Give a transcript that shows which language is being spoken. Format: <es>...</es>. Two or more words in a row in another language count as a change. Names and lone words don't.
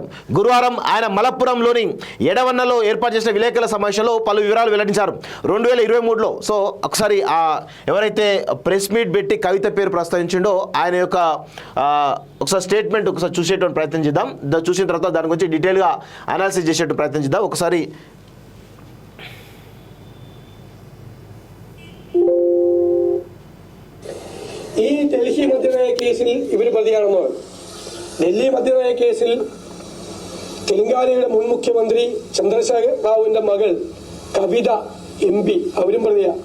<te>గురువారం ఆయన మలప్పురంలోని ఎడవన్నలో ఏర్పాటు చేసిన విలేకరుల సమావేశంలో పలు వివరాలు వెల్లడించారు. 2023లో ఒకసారి ఎవరైతే</te> <en>press meet</en> <te>పెట్టి కవిత పేరు ప్రస్తావించిండో ఆయన యొక్క ఒకసారి స్టేట్మెంట్ ఒకసారి చూసేటువంటి ప్రయత్నం చేద్దాం. చూసిన తర్వాత దాని గురించి డీటెయిల్గా అనాలిసిస్ చేసేటువంటి ప్రయత్నం చేద్దాం. ఒకసారి</te> <ml>ഈ ഡൽഹി മദ്യനയ കേസിൽ ഇവർ പ്രതിയാണെന്നാണ്. ഡൽഹി മദ്യനയ കേസിൽ തെലങ്കാനയുടെ മുൻ മുഖ്യമന്ത്രി ചന്ദ്രശേഖർ റാവുവിന്റെ മകൾ കവിത MP അവരും പ്രതിയാണ്.</ml>